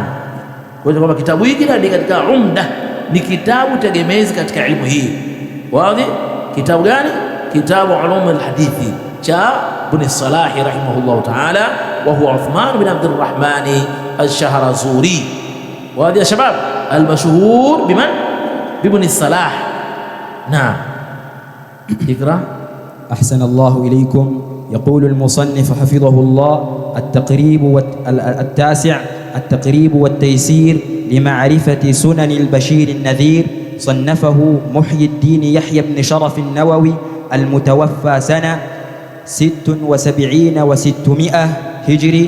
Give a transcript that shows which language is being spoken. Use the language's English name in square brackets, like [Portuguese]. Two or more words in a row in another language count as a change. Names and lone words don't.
[Swahili] Kwa hiyo kwamba kitabu hiki ni katika umda, ni kitabu tegemezi katika ilmu hii. Wazi kitabu gani? Kitabu ulum al-hadithi cha Ibn Salah [Arabic] رحمه الله تعالى، وهو [Swahili] Uthman bin Abdurrahman al-Shahrazuri. [Arabic] Wazi يا شباب، المشهور بمن? Ibn Salah. نعم اقرأ. أحسن الله إليكم. يقول المصنف حفظه الله: التقريب والتيسير لمعرفة سنن البشير النذير، صنفه محي الدين يحيى بن شرف النووي، المتوفى سنة 76 و600 هجري.